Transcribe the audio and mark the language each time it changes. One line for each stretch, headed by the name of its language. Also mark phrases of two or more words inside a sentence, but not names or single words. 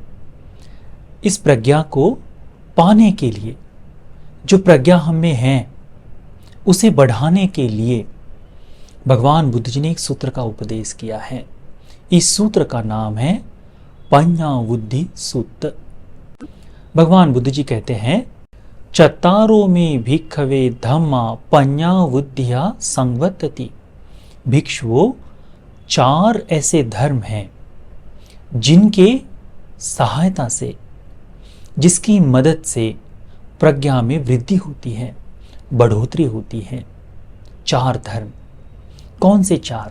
Hindi: इस प्रज्ञा को पाने के लिए, जो प्रज्ञा हम में है उसे बढ़ाने के लिए भगवान बुद्ध जी ने एक सूत्र का उपदेश किया है। इस सूत्र का नाम है पञ्ञावुद्धि सूत्र। भगवान बुद्ध जी कहते हैं,
Pali: चत्तारो में भिक्खवे धम्मा पञ्ञावुद्धिया संवर्तति।
Hindi: भिक्षुओं, चार ऐसे धर्म हैं जिनके सहायता से, जिसकी मदद से प्रज्ञा में वृद्धि होती है, बढ़ोतरी होती है। चार धर्म कौन से चार?